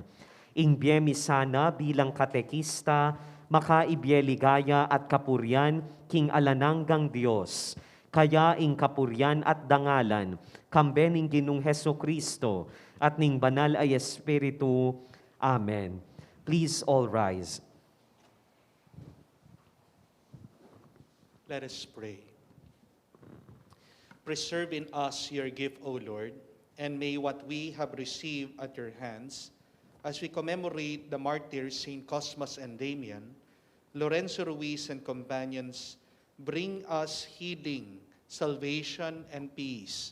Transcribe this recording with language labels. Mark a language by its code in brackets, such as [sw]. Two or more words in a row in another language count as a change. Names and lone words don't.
[pam] Ing bie misana bilang katekista, makaibye ligaya at kapuryan, king alananggang Diyos. Kaya ing kapuryan at dangalan, kambening Ginong Hesukristo, at ning banal ay Espiritu. [en] Amen. Please all rise. Let us pray. Preserve in us your gift, O Lord, and may what we have received at your hands, as we commemorate the martyrs Saint Cosmas and Damian, Lorenzo, Ruiz, and companions, bring us healing, salvation, and peace.